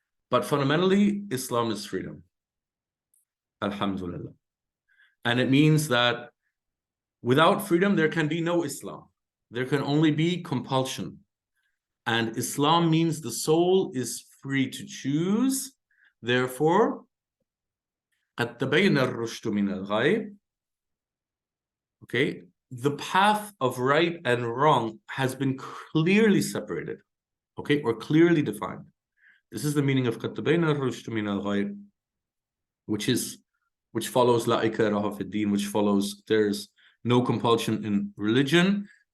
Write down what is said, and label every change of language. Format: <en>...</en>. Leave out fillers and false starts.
<en>But fundamentally, Islam is freedom. Alhamdulillah. And it means that without freedom, there can be no Islam. There can only be compulsion. And Islam means the soul is free to choose. Therefore,</en> <ar>قَدْ تَبَيَّنَ الرُّشْدُ مِنَ الْغَيِّ.</ar> <en>Okay, the path of right and wrong has been clearly separated, okay, or clearly defined. This is the meaning of</en> <ar>قَدْ تَبَيَّنَ الرُّشْدُ مِنَ الْغَيِّ,</ar> <en>which follows</en> <ar>La ikraha fi din,</ar> <en>which follows there's no compulsion in religion.</en>